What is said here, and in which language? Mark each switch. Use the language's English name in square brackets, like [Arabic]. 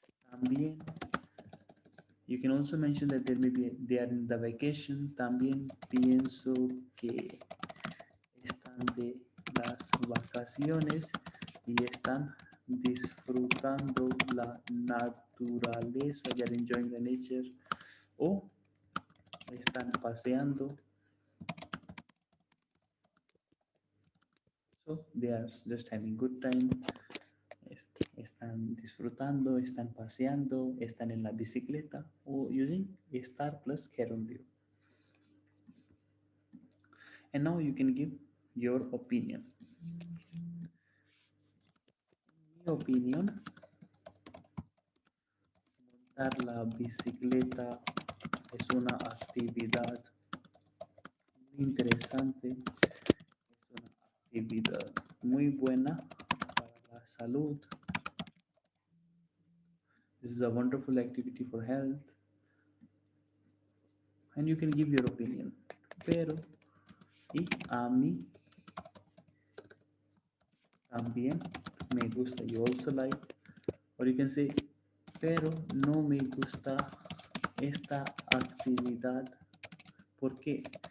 [English] También, you can also mention that they are in the vacation. [Spanish] También pienso que están de las vacaciones y están disfrutando la naturaleza. [English] They are enjoying the nature. O están paseando. So they are just having good time. [Spanish] Están disfrutando, están paseando, están en la bicicleta, o using estar plus gerundio. [English] And now you can give your opinion. [Spanish] Mi opinión, montar la bicicleta es una actividad muy interesante, es una actividad muy buena para la salud. [English] This is a wonderful activity for health. And you can give your opinion. [Spanish] Pero, y a mí también me gusta. You also like. Or you can say, pero no me gusta esta actividad. ¿Por qué?